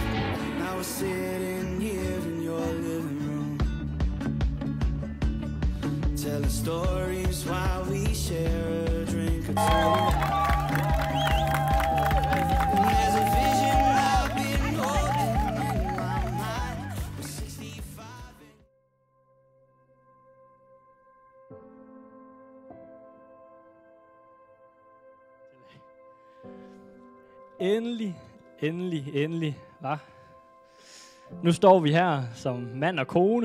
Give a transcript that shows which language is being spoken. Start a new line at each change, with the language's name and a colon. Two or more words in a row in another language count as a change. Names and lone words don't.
English: Now we're sitting here in your living room, telling stories while we share a drink or two. And there's a vision I've been holding in my mind. We're 65
Norwegian: Endelig, hva?
Danish: Nu står vi her som mand og kone.